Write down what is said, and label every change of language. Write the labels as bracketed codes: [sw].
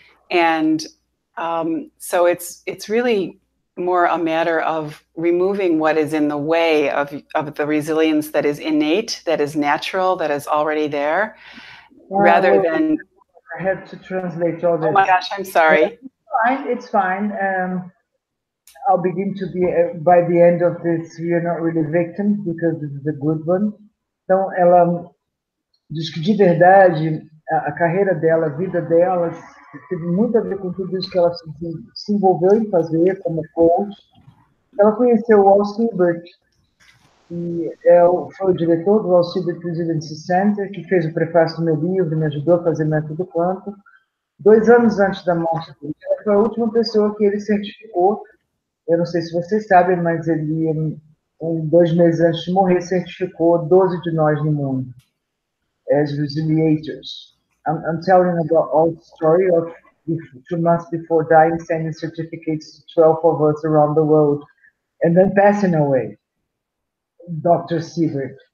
[en] And so it's really more a matter of removing what is in the way of the resilience that is innate, that is natural, that is already there. Rather than, I had to translate all this. Oh my gosh, I'm sorry. It's fine. I'll begin to be, by the end of this, we are not really victims, because this is a good one. [pt] Então, ela diz que, de verdade, a carreira dela, a vida dela, teve muito a ver com tudo isso que ela se envolveu em fazer como coach. Ela conheceu o AI Siebert, que foi o diretor do AI Siebert Resiliency Center, que fez o prefácio do meu livro, me ajudou a fazer método Quantum. 2 anos antes da morte dele, ela foi a última pessoa que ele certificou. Eu não sei se vocês sabem, mas ele, 2 meses antes de morrer, certificou 12 de nós no mundo as resiliators. [en] I'm telling about all the story of 2 months before dying, sending certificates to 12 of us around the world, and then passing away. Dr. Siebert.